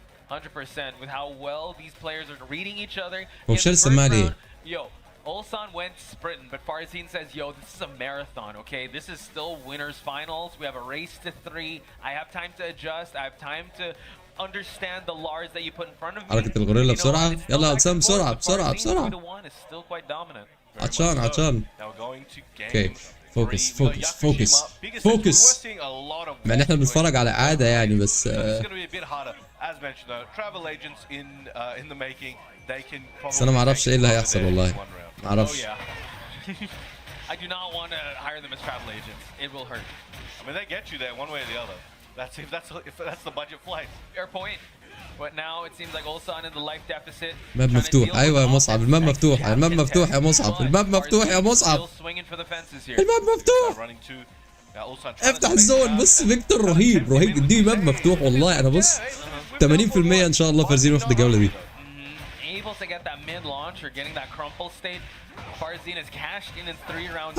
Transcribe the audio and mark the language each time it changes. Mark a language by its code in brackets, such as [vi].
[en] 100% with how well these players are reading each other. Yo, Ulsan went sprinting, but Farzine says, yo, this is a marathon, okay? This is still winners finals. We have a race to 3. I have time to adjust. I have time to understand the Lars that you put in front of me. [ar] حركة الغوريلا بسرعة. يلا ألسام بسرعة بسرعة بسرعة. [en] is still quite dominant. [ar] عطشان. [en] Now going to game. [ar] Okay. فوكس. مع ان احنا بنتفرج على عادة يعني بس [en] As mentioned though, travel agents in the making, they can probably. [ar] بس انا ما اعرفش ايه اللي هيحصل والله. ما اعرفش. [en] I do not want to hire them as travel agents. It will hurt. I mean, they get you there one way or the other. That's the budget flight. Fair point. But now it seems like Ulsan in the life deficit. [ar] الماب مفتوح. ايوه يا مصعب الماب مفتوح. الماب مفتوح يا مصعب. الماب مفتوح يا مصعب. الماب مفتوح. افتح الزون. بص فيكتور رهيب اديني ماب مفتوح والله. انا بص 80% ان شاء الله فارزين واخد الجوله دي. [en] Able to get that mid launch or getting that crumple state. Farzine has cashed in 3 rounds.